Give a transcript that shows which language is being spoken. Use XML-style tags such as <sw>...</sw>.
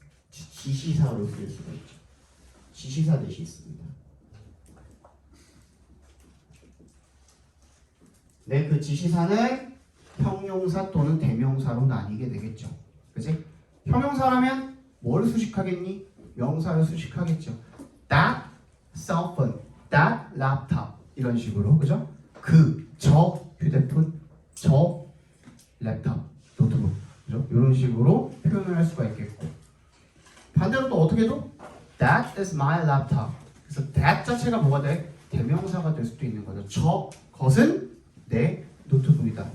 <ko>지시사로 쓸 수가 있죠. 지시사 대시 있습니다. 네, 그 지시사는 형용사 또는 대명사로 나뉘게 되겠죠. 그치? 형용사라면 뭘 수식하겠니? 명사를 수식하겠죠.</ko> <en>That cell phone, that laptop</en> <ko>이런 식으로, 그죠? 저 휴대폰, 저 랩탑, 노트북, 그죠? 이런 식으로 표현을 할 수가 있겠고 반대로 또 어떻게 해도</ko> <en>That is my laptop.</en> <ko>그래서 that 자체가 뭐가 돼? 대명사가 될 수도 있는 거죠. 저것은 내 노트북이다.</ko>